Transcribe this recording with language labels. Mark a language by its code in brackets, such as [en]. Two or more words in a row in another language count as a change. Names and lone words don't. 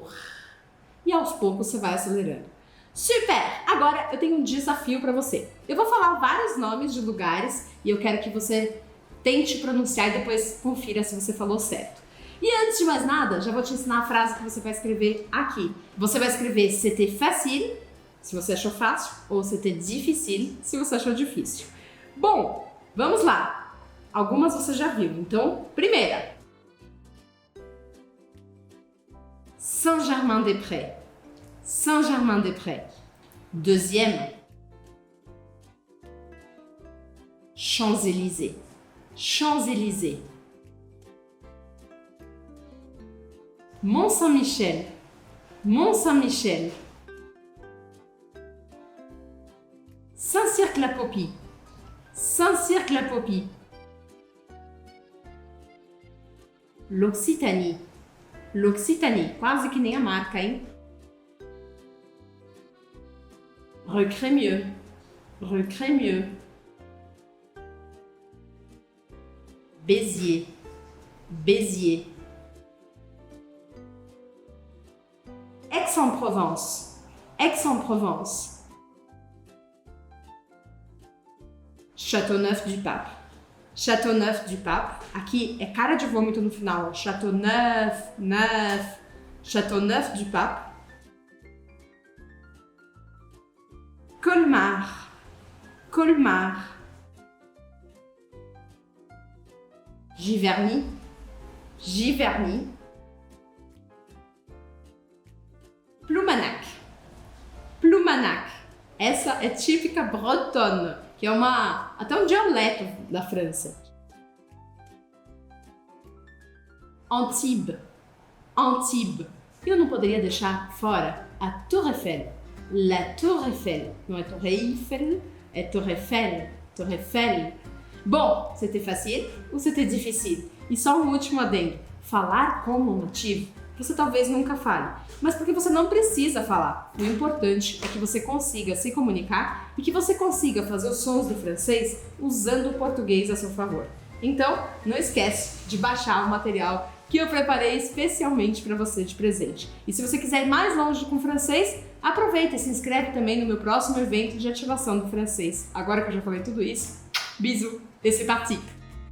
[pt] E aos poucos você vai acelerando. Super! Agora eu tenho um desafio para você. Eu vou falar vários nomes de lugares e eu quero que você tente pronunciar e depois confira se você falou certo. E antes de mais nada, já vou te ensinar a frase que você vai escrever aqui. Você vai escrever [fr] c'était facile, [pt] se você achou fácil, ou [fr] c'était difficile, [pt] se você achou difícil. Bom, vamos lá. Algumas você já viu. Então, primeira. Saint-Germain-des-Prés. Saint-Germain-des-Prés. Deuxième. Champs-Élysées. Champs-Élysées. Mont Saint-Michel. Mont Saint-Michel. Saint-Cirque-la-Popie. Saint-Cirque-la-Popie. L'Occitanie. L'Occitanie. Quase que nem a marca, hein? Recrémieux. Recrémieux. Béziers. Béziers. Aix-en-Provence. Aix-en-Provence. Châteauneuf-du-Pape. Châteauneuf-du-Pape. Aqui é cara de vômito no final. Châteauneuf, neuf. Châteauneuf-du-Pape. Colmar. Colmar. Giverny. Giverny. Plumanac. Plumanac. Essa é típica bretonne, que é até um dialeto da França. Antibes. Antibes. Eu não poderia deixar fora a Tour Eiffel. La Tour Eiffel. Não é Torre Eiffel, é Tour Eiffel. Tour Eiffel. Bom, [fr] c'était facile [pt] ou [fr] c'était difficile? [pt] E só um último adendo. Falar como um nativo, você talvez nunca fale, mas porque você não precisa falar. O importante é que você consiga se comunicar e que você consiga fazer os sons do francês usando o português a seu favor. Então, não esquece de baixar o material que eu preparei especialmente para você de presente. E se você quiser ir mais longe com o francês, aproveita e se inscreve também no meu próximo evento de ativação do francês. Agora que eu já falei tudo isso, [fr] bisous et c'est parti!